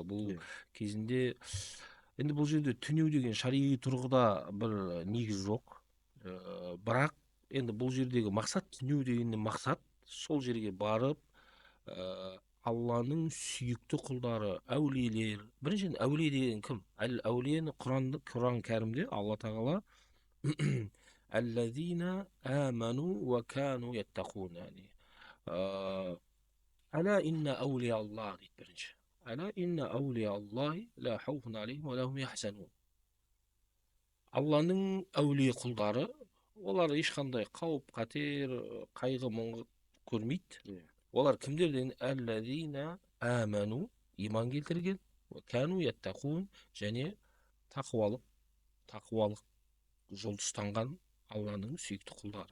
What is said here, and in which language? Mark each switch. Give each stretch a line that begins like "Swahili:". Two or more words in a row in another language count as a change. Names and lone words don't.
Kazakh: Бұл кезінде енді бұл жерде түнеу деген шариғи тұрғыда бір негіз жоқ. Бірақ енді бұл жердегі мақсат, түнеу дегеннен мақсат сол жерге барып Алланың сүйікті құлдары, әулиелер. Біріншіден әулие деген кім? Әулиені Құран кәрімде Алла тағала
Arabic: الذين آمنوا وكانوا يتقون ألا إن أولياء الله
Kazakh: дейді бірінші.
Arabic: ألا إن أولياء الله لا خوف عليهم ولا هم يحزنون.
Kazakh: Алланың әулие құлдары, олар ешқандай қауіп қатер, қайғы мұңы көрмейді. Иә. Олар кімдерден?
Arabic: الذين آمنوا,
Kazakh: иман келтірген,
Arabic: كانوا يتقون,
Kazakh: және тақуалық жол ұстанған Алланың сүйікті құлдары.